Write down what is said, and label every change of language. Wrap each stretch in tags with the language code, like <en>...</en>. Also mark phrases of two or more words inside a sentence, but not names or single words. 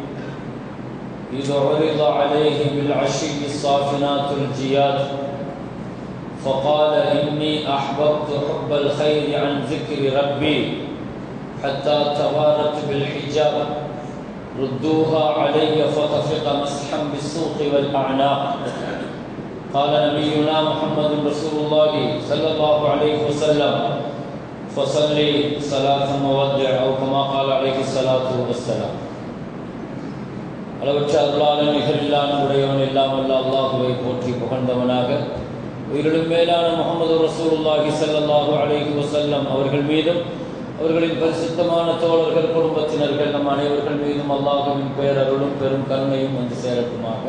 <ar>إذ عرض عليه بالعشي الصافنات الجياد فقال إني أحببت حب الخير عن ذكر ربي حتى توارت بالحجاب ردوها علي فطفق مسحا بالسوق والأعناق. قال نبينا محمد رسول الله صلى الله عليه وسلم فصلي صلاة مودع أو كما قال عليه الصلاة والسلام.</ar> <ta>அளவற்ற அருளாளன் நிகரில்லான உடையவன் எல்லாம் வல்ல அல்லாஹுவை போற்றி புகழ்ந்தவனாக உயிரிலும் மேலான முஹம்மது</ta> <ar>رسول الله صلى الله عليه وسلم</ar> <ta>அவர்கள் மீதும் அவர்களின் பரிசுத்தமான தோழர்கள் குடும்பத்தினர்கள் நம் அனைவர்கள் மீதும் அல்லாஹ்வின் பேரருளும் பெரும் கருணையும் வந்து சேரட்டுமாக.</ta>